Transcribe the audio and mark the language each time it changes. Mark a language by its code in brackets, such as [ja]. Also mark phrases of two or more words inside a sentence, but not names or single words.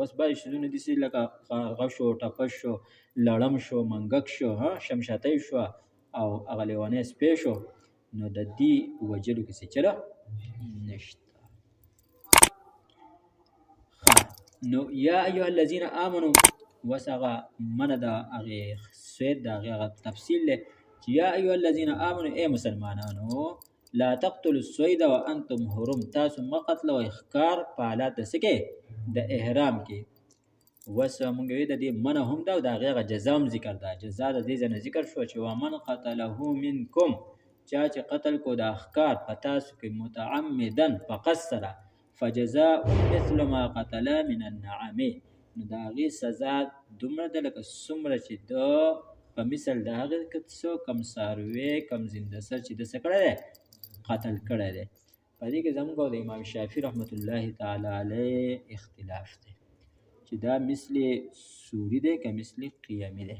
[ps] اوس بعضې شیزونه داسې لکه کارغه شو، ټپه شو، لړم شو، منګک شو، شمشتۍ شوه او هغه لیونی سپی شو، نو د دې وجلو کې څه چله نشته. نو [ar] یا ایها الذین آمنو، [ps] اوس هغه منه د هغې سوید د هغې هغه تفصیل دی چې [ar] یا ایها الذین آمنو، [ps] ای مسلمانانو، [ar] لا تقتلوا الصید وانتم حرم، [ps] تاسو مه قتلوئ ښکار په حالات د څه کې، د احرام کې. اوس مونږ وایو د دې منع هم ده او د هغې هغه جزا هم ذکر ده. جزا د دې ځای نه ذکر شوه چې [ar] ومن قتله منکم، [ps] چا چې قتل کو دا ښکار په تاسو کې متعمدا په قصد سره، [ar] فجزاء مثل ما قتل من النعم، [ps] نو د هغې سزا دومره ده لکه څومره چې ده په مثل د هغې څه کم څاروی کم زنده سر چې ده څه کړی دی، قتل کړی دی. په دې کې زموږ او د امام شافعي رحمت الله تعالی علیه اختلاف دی چې دا مثل سوری دی که مثل قیامي دی.